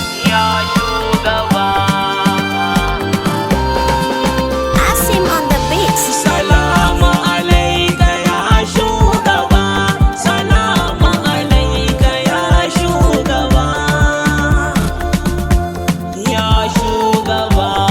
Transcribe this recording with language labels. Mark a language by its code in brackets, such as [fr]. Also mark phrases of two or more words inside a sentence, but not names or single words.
[ha] Ya shugaba. [en] Asim on the beat. [ar] Salamu alaika [ha] ya shugaba. [ar] Salamu alaika [ha] ya shugaba. Ya shugaba.